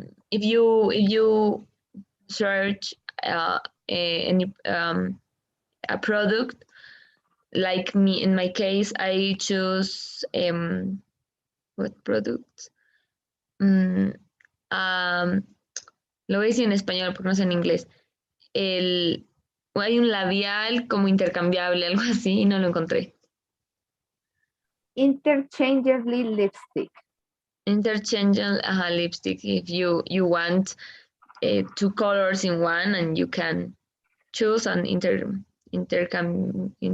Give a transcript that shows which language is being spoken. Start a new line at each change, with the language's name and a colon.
English: If you search any a product, like me in my case, I choose what product.
Spanish: Mm, um, lo voy a decir en español porque no sé en inglés. El, hay un labial como intercambiable, algo así, y no lo encontré.
English: Interchangeably lipstick. Interchangeable lipstick if you want two colors in one, and you can choose and interchange